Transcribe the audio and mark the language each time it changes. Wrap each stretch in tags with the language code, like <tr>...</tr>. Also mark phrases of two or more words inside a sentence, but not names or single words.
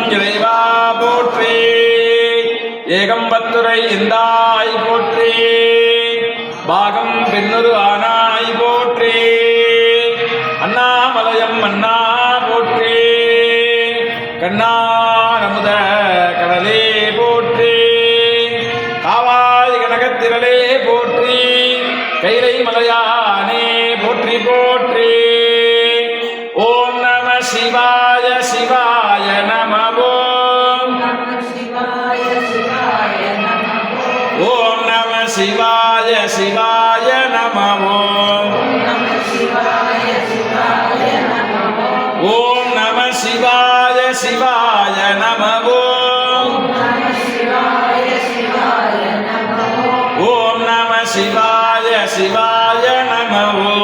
<ta>இறைவா போற்றி ஏகம்பத்துரை எந்தாய் போற்றி பாகம் பெண்ணுரு ஆனாய் போற்றி அண்ணாமலயம் அண்ணா போற்றி கண்ணாரமுத கடலே போற்றி காவாய் கனகத்திரளே போற்றி கைலை மலையானே போற்றி போற்றி</ta> <sa>शिवाय शिवाय नमः ओम नमः शिवाय शिवाय नमः ओम नमः शिवाय शिवाय नमः ओम नमः शिवाय शिवाय नमः</sa>